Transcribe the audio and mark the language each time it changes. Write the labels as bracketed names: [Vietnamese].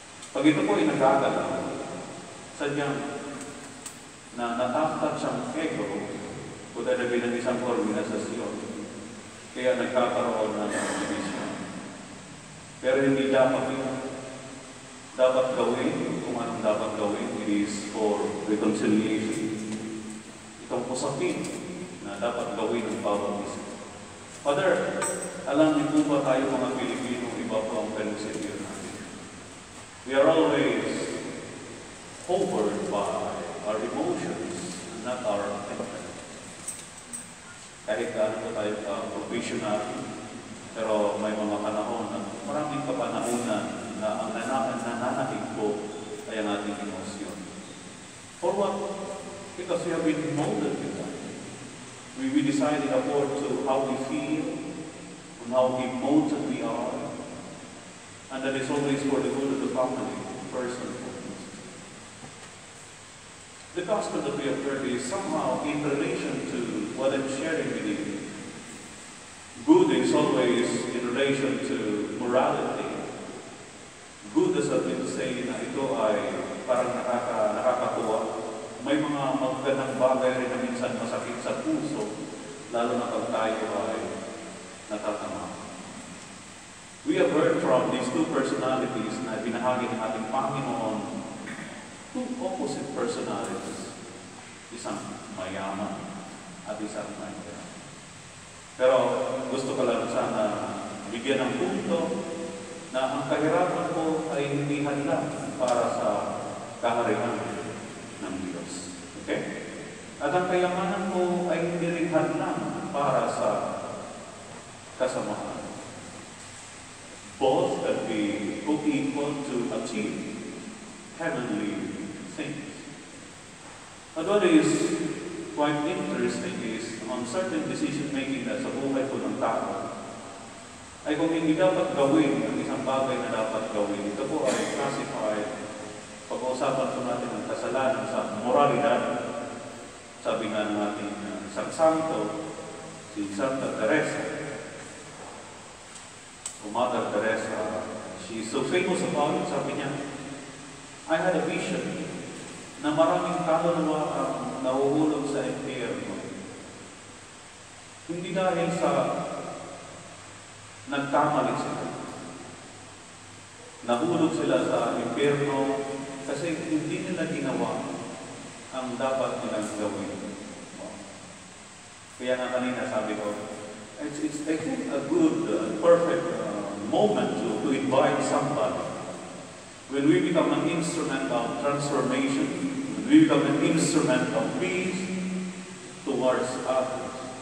[Filipino] Pag ito po ay nagkagalaw, sadyang na nataptat siyang ego kung dahil bilang isang organisasyon, kaya nagkakaroon ng division. Pero hindi dapat yun. Dapat gawin, kung anong dapat gawin, [English] it is for reconciliation. [Filipino] Itong usapin na dapat gawin ng bawat isa. Father, alam niyo po ba tayo mga Pilipino, iba po ang prinsipyo natin. [English] We are always hovered by our emotions, not our intellect. [Filipino] Kahit gaano po tayo professional, pero may mga panahon na maraming kapanahonan na ang nananaig po ay ang ating emosyon. [English] For what? Because we have been molded with that. We decided according to how we feel, and how emoted we are, and that is always for the good of the family, first and foremost. The gospel that we have heard is somehow in relation to what I'm sharing with you. Good is always in relation to morality. Good does not mean to say [Filipino] na ito ay parang nakakatuwa. May mga magandang bagay rin na minsan masakit sa puso, lalo na pag tayo ay natatama. [English] We have heard from these two personalities [Filipino] na binahagi ng ating Panginoon, [English] two opposite personalities. [Filipino] Isang mayaman at isang mahirap. Pero gusto ko lang sana bigyan ng punto na ang kahirapan ko ay hindi hadlang para sa kaharian ng Diyos. Okay? At ang kayamanan mo ay hindi rin hadlang para sa kasamaan. [English] Both can be co-equal to achieve heavenly things. But what is quite interesting is on certain decision-making [Filipino] na sa buhay ko ng tao, ay kung hindi dapat gawin ang isang bagay na dapat gawin, ito po ay classified, pag-uusapan po natin ang kasalanan sa moralidad. Sabi nga ng ating isang santo, si Santa Teresa, o Mother Teresa, [English] she's so famous about it, [Filipino] sabi niya, [English] I had a vision [Filipino] na maraming kaluluwa ang nahuhulog sa impyerno. Hindi dahil sa nagkamali sila. Nahulog sila sa impyerno kasi hindi nila ginawa ang dapat nilang gawin. Kaya nga kanina sabi ko, [English] it's I think a good, perfect moment to invite somebody. When we become an instrument of transformation, when we become an instrument of peace towards others.